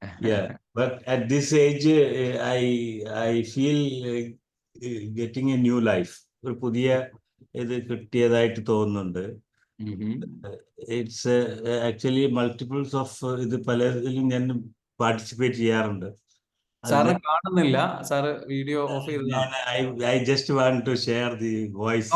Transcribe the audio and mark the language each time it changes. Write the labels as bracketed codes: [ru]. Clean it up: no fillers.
[en] Yeah, but at this age, I feel getting a new life. [ml] ഒരു പുതിയ ഇത് കിട്ടിയതായിട്ട് തോന്നുന്നുണ്ട്. [en] it's actually multiples of [ml] ഇത് പലതിലും ഞാൻ പാർട്ടിസിപ്പേറ്റ് ചെയ്യാറുണ്ട്. സാറ് കാണുന്നില്ല, സാറ് വീഡിയോ ഓഫ് ചെയ്തതാണ്. [en] I just want to share the voice.